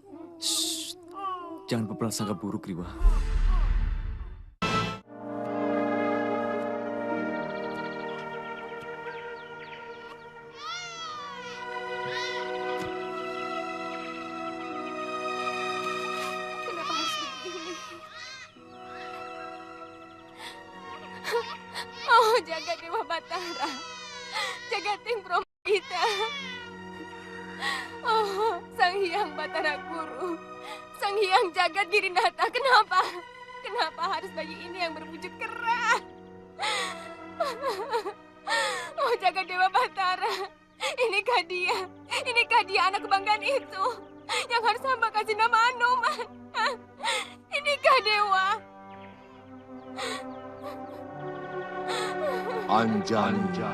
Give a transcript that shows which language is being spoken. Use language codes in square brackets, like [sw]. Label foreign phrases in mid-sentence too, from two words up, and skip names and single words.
[id] Shh, jangan berprasangka buruk, Riwa. Kenapa harus begini? Oh, jaga Dewa Batara, jaga Ting Promita. Oh, Sang Hyang Batara Guru, Sang Hyang Jagat Girinata, kenapa? Kenapa harus bayi ini yang berwujud kera? Oh, jaga Dewa Batara, inikah dia anak kebanggaan itu yang harus hamba kasih nama Anoman? Inikah Dewa? Anjani.